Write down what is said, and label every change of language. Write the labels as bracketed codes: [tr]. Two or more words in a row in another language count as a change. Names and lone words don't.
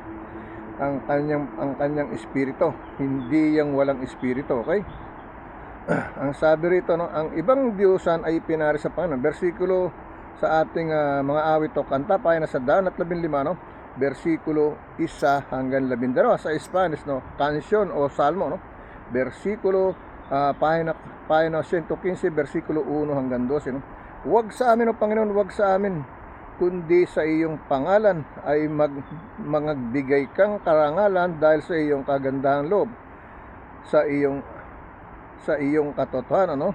[tl] Ang kanyang espiritu, hindi yang walang espiritu, okay? Ang sabi rito, no, ang ibang Diyosan ay pinari sa Panginoon. Versikulo sa ating mga awit o kanta, pahina sa 115, no? Versikulo 1 hanggang 12 sa Spanish, no? Canción o salmo, no? Pahina 115, versikulo 1 hanggang 12. No? Huwag sa amin, O Panginoon, huwag sa amin, kundi sa iyong pangalan ay magbigay kang karangalan dahil sa iyong kagandahang loob, sa iyong katotohanan, no?